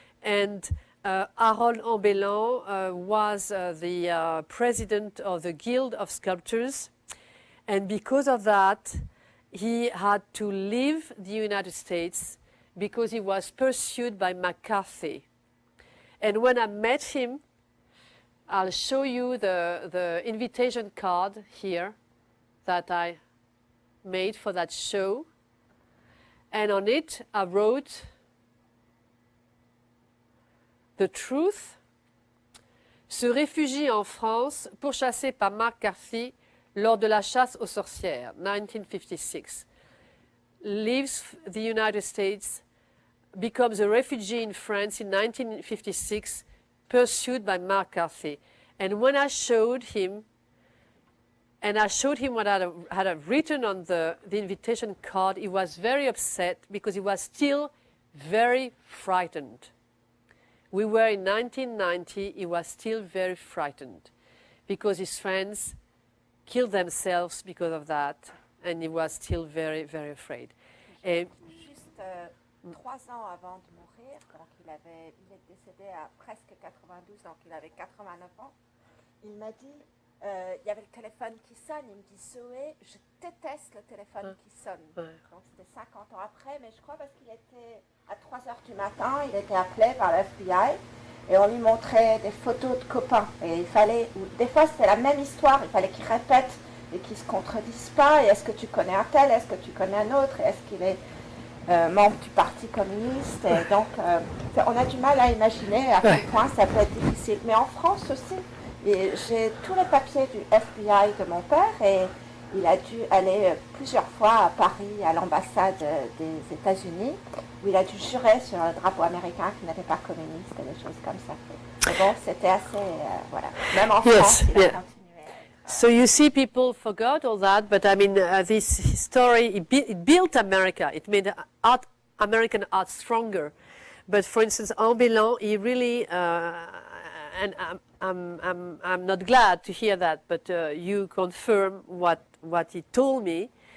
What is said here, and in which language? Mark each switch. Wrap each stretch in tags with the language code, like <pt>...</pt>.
<en>And Harold Ambellan was the president of the Guild of Sculptors, and because of that, he had to leave the United States because he was pursued by McCarthy. And when I met him, I'll show you the invitation card here that I made for that show. And on it, I wrote, "The truth</en> <fr>se réfugie en France, pourchassé par McCarthy lors de la chasse aux sorcières, 1956.</fr> <en>Leaves the United States, becomes a refugee in France in 1956, pursued by McCarthy." And when I showed him, what I had written on the invitation card, he was very upset because he was still very frightened. We were in 1990, he was still very frightened because his friends killed themselves because of that, and he was still very, very afraid.</en> <fr>Juste 3 ans avant de mourir, donc il est décédé à presque 92, donc il avait 89 ans, il m'a dit, il y avait le téléphone qui sonne, il me dit, Zoé, je déteste le téléphone qui sonne. Donc c'était 50 ans après, mais je crois parce qu'il était à 3 heures du matin, il était appelé par le FBI, et on lui montrait des photos de copains, et il fallait, des fois c'était la même histoire, il fallait qu'il répète et qu'il ne se contredise pas, et est-ce que tu connais un tel, est-ce que tu connais un autre, et est-ce qu'il est membre du Parti communiste, et donc on a du mal à imaginer à quel point ça peut être difficile. Mais en France aussi, j'ai tous les papiers du FBI de mon père, et il a dû aller plusieurs fois à Paris, à l'ambassade des États-Unis, où il a dû jurer sur le drapeau américain qu'il n'était pas communiste et des choses comme ça. Mais bon, c'était assez, voilà. Même en France, il a continué.</fr> <en>So you see, people forgot all that, but I mean, this story, it built America. It made American art stronger. But for instance, En Bélan, he really, and I'm not glad to hear that, but you confirm what he told me.</en>